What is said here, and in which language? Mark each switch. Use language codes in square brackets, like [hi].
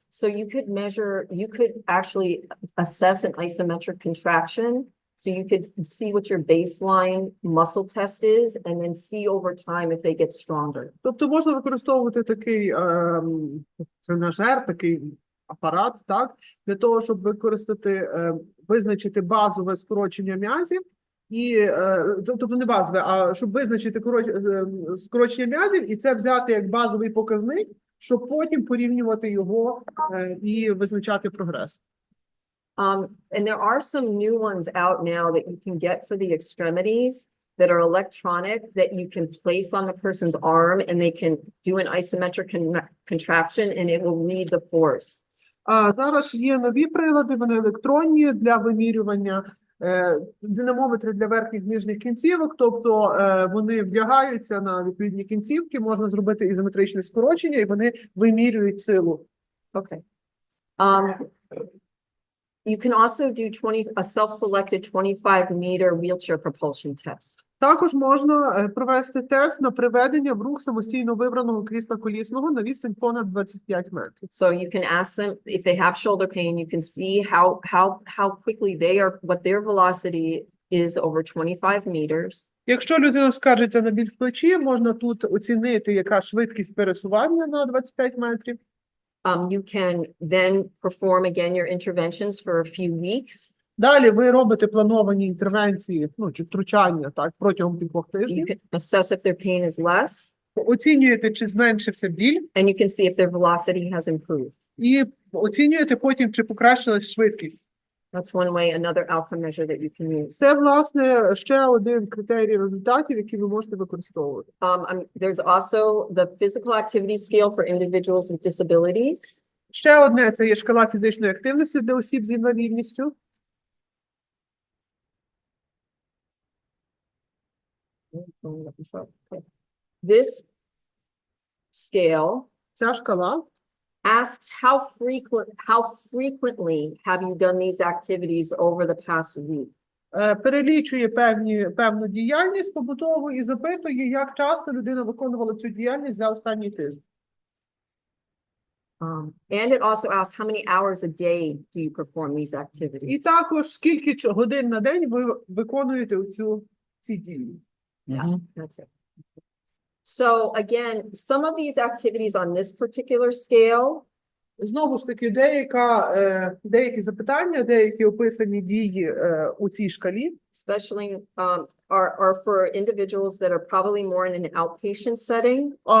[en] So you could actually assess an isometric contraction. So you could see what your baseline muscle test is and then see over time if they get stronger. [uk] Тобто можна використовувати такий тренажер, такий апарат, так, для того, щоб визначити базове скорочення м'язів, тобто не базове, а щоб визначити скорочення м'язів і це взяти як базовий показник, щоб потім порівнювати його і визначати прогрес. [en] And there are some new ones out now that you can get for the extremities that are electronic that you can place on the person's arm and they can do an isometric contraction and it will read the force. [uk] Зараз є нові прилади, вони електронні для вимірювання, динамометри для верхніх нижніх кінцівок, тобто вони вдягаються на відповідні кінцівки, можна зробити ізометричне скорочення, і вони вимірюють силу. [en] Okay. You can also do a self-selected 25-meter wheelchair propulsion test. [uk] Також можна провести тест на приведення в рух самостійно вибраного крісла колісного на відстань понад 25 метрів. [en] So you can ask them if they have shoulder pain, you can see how quickly what their velocity is over 25 meters. [uk] Якщо людина скаржиться на біль в плечі, можна тут оцінити, яка швидкість пересування на 25 метрів. [en] You can then perform again your interventions for a few weeks. [uk] Далі ви робите плановані інтервенції, чи втручання, так, протягом кількох [en] You [uk] тижнів. [en] can assess if their pain is less, [uk] Оцінюєте, чи зменшився біль, [en] and you can see if their velocity has improved. [uk] і оцінюєте потім, чи покращилась швидкість. [en] That's one way, another outcome measure that you can use. [uk] Це, власне, ще один критерій результатів, які ви можете використовувати. [en] There's also the physical activity scale for individuals with disabilities. [uk] Ще одне – це є шкала фізичної активності для осіб з інвалідністю. [en] Okay. This scale [uk] Ця шкала [en] asks how frequently have you done these activities over the past week? [uk] перелічує певну діяльність побутову і запитує, як часто людина виконувала цю діяльність за останній тиждень. [en] And it also asks how many hours a day do you perform these activities? [uk] І також, скільки годин на день ви виконуєте ці дії. [en] Yeah, that's it. So again, some of these activities on this particular scale [uk] Знову ж таки, деякі запитання, деякі описані дії у цій шкалі, [en] especially are for individuals that are probably more in an outpatient setting.